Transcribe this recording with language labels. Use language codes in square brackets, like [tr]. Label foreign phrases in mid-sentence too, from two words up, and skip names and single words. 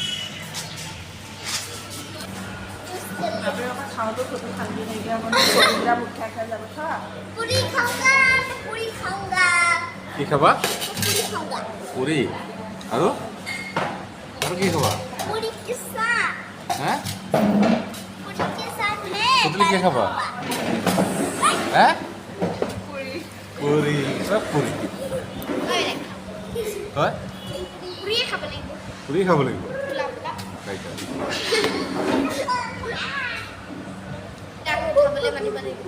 [as] পুৰি খাওঁগা পুৰি খাওঁগা কি খাবা? পুৰি খাওঁগা পুৰি আৰু কি খাবা? [hi] পুৰি के साथ [as] হা, [hi] पुरी के साथ में [as] পুতলি কি খাবা? হা, পুৰি চব পুৰি হয়, पुरी খাব লাগিব পুৰি খাব লাগিব। পোলা পোলা খাইছা? আকৌ উঠাবলৈ মাতিব লাগিব